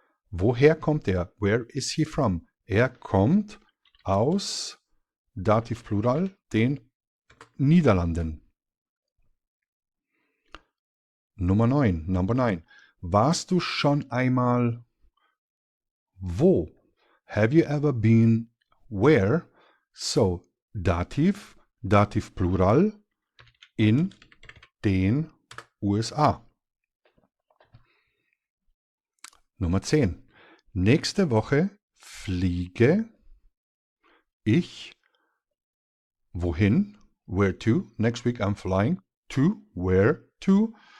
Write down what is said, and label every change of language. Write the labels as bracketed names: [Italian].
[German] Woher kommt er? [English] Where is he from? [German] Er kommt aus, Dativ Plural, den Niederlanden. [English] Number 9. [German] Warst du schon einmal wo? [English] Have you ever been where? [German] So, Dativ, Dativ Plural, in den USA. Nummer 10. Nächste Woche fliege ich wohin? [English] Where to? Next week I'm flying to, where to?